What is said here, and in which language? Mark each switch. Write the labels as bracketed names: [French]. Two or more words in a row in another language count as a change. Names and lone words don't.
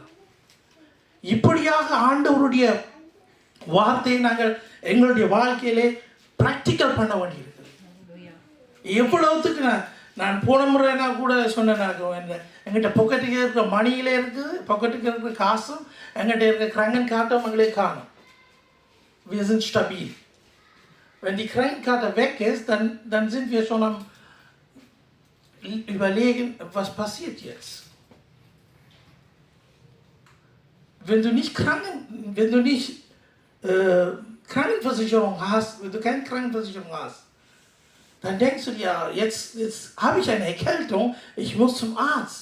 [Tamil] இப்படியாக ஆண்டவருடைய வார்த்தையை நாங்கள் எங்களுடைய வாழ்க்கையிலே பிராக்டிக்கல் பண்ண வேண்டியிருக்கிறது. எவ்வளவுத்துக்கு நான் போன முறை நான் கூட சொன்னேன், எங்கிட்ட பொக்கெட்டுக்கு இருக்கிற மணியிலே இருக்குது, பொக்கெட்டுக்கு இருக்கிற காசும் எங்கிட்ட இருக்கிற கிரங்கன் காட்டும் எங்களே காணும். [German] Wir sind stabil. Wenn die Krankenkarte weg ist, dann sind wir schon am überlegen, was passiert jetzt. Wenn du nicht Krankenversicherung hast, wenn du keine Krankenversicherung hast, dann denkst du dir, jetzt habe ich eine Erkältung, ich muss zum Arzt.